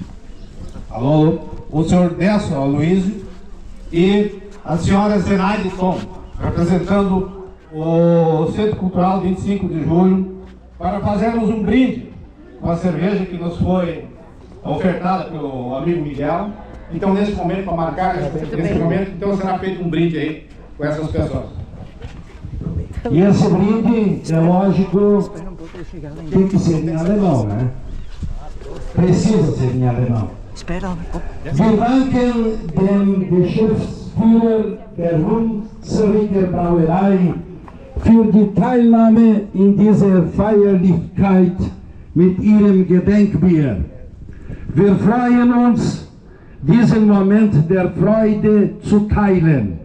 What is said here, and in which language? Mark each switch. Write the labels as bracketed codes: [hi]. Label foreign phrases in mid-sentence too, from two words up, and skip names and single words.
[pt] Alô, o senhor Décio Aloysio e a senhora Zenaide Tom, representando o Centro Cultural 25 de Julho, para fazermos um brinde com a cerveja que nos foi ofertada pelo amigo Miguel, Então, nesse momento, para marcar esse momento, então será feito um brinde aí com essas pessoas. E esse brinde, é lógico, tem que ser em alemão, né? Precisa ser em alemão. Espera um pouco. [de] Wir danken dem Geschäftsführer der Hunsrücker Brauerei für die Teilnahme in dieser Feierlichkeit mit ihrem Gedenkbier. Wir freuen uns, diesen Moment der Freude zu teilen.